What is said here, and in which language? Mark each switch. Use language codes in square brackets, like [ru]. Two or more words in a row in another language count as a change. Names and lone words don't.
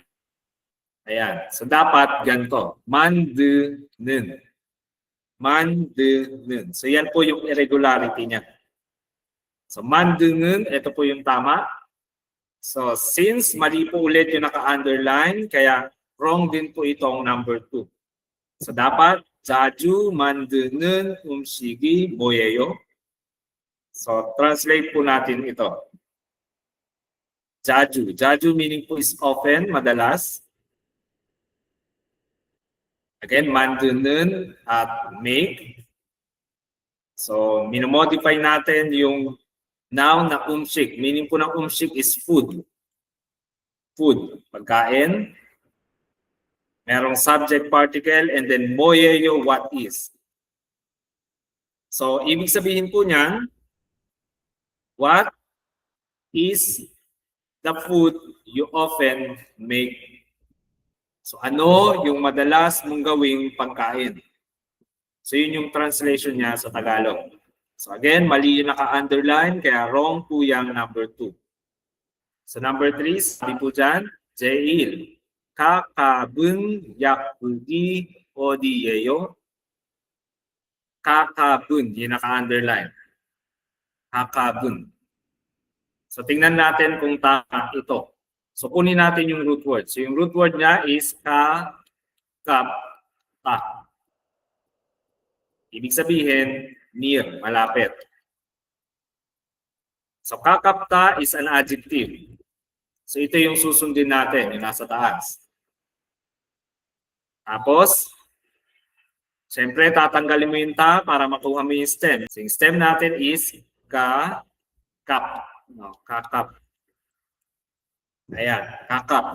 [tl] Ayan. So dapat ganito. [ko] 만드는. 만드는. [tl] So yan po yung irregularity niya. So 만드는, ito po yung tama. So, since mali po ulit yung naka-underline, kaya wrong din po itong number 2. So, dapat, [ko] 자주 만드는 음식이 뭐예요? [tl] So, translate po natin ito. 자주. 자주 meaning po [en] is often, [tl] madalas. Again, 만드는 at make. So, minomodify natin yung noun na umshik. Meaning po ng umshik [en] is food. [tl] Food. Pagkain. Merong [en] subject particle and then [tl] moyeyo, [en] what is. [tl] So, ibig sabihin po niyan, [en] what is the food you often make? [tl] So, ano yung madalas mong gawing pagkain? So, yun yung translation niya sa Tagalog. So again, mali yung naka-underline, kaya wrong po yung number 2. So number 3, sabi po dyan, [ko] 제일 가깝은 약국이 어디예요? 가깝은, [tl] yung naka-underline. 가깝은. So tingnan natin kung tama ito. So kunin natin yung root word. So yung root word niya is ka-kap-ta. Ibig sabihin, near, malapit. [en] So, kakapta is an adjective. [tl] So, ito yung susundin natin, yung nasa taas. Tapos, siyempre, tatanggalin mo yung ta para makuha mo yung stem. So, yung stem natin is ka-kap. No, kakap. Ayan, kakap.